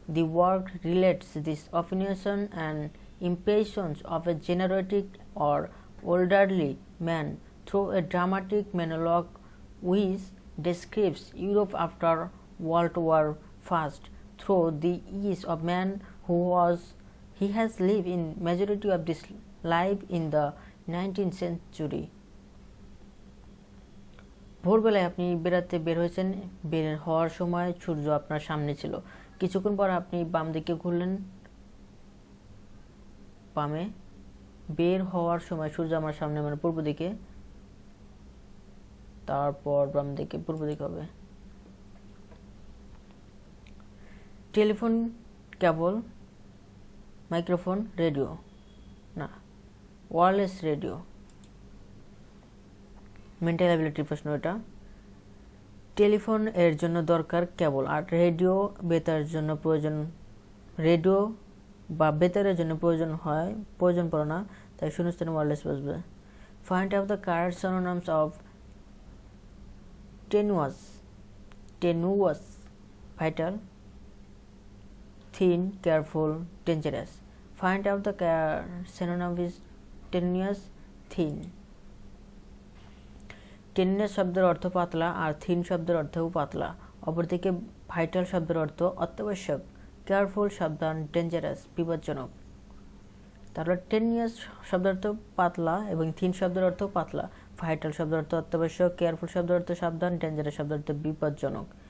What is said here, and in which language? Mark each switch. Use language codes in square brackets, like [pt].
[en] The work relates this opinion and impressions of a generatic or elderly man through a dramatic monologue which describes Europe after World War I through the eyes of man he has lived in majority of this life in the 19th century. [bn] ভোরবেলায় আপনি বেড়াতে বের হয়েছেন, বের হওয়ার সময় সূর্য আপনার সামনে ছিল। কিছুক্ষণ পর আপনি বাম দিকে ঘুরলেন, বামে। বের হওয়ার সময় সূর্য আমার সামনে, মানে পূর্ব দিকে, তারপর বাম দিকে, পূর্ব দিকে হবে। টেলিফোন, কেবল, মাইক্রোফোন, রেডিও না, ওয়্যারলেস রেডিও। মেন্টাল অ্যাবিলিটি প্রশ্ন এটা। টেলিফোন এর জন্য দরকার কেবল, আর রেডিও বেতারের জন্য প্রয়োজন, রেডিও বা বেতারের জন্য প্রয়োজন পড়ে না, তাই শূন্যস্থানে ওয়্যারলেস বসবে। [en] Find out the correct synonyms of tenuous. tenuous, vital, thin, careful, dangerous. Find out the synonym is tenuous, thin. [bn] টেনিনাস শব্দের অর্থ পাতলা আর থিন শব্দের অর্থও পাতলা। অপরদিকে ভাইটাল শব্দের অর্থ অত্যাবশ্যক, কেয়ারফুল সাবধান, ডেঞ্জারাস বিপজ্জনক। তাহলে টেনিনাস শব্দের অর্থ পাতলা এবং থিন শব্দের অর্থ পাতলা, ভাইটাল শব্দের অর্থ অত্যাবশ্যক, কেয়ারফুল শব্দের অর্থ সাবধান, ডেঞ্জারাস শব্দের অর্থ বিপজ্জনক।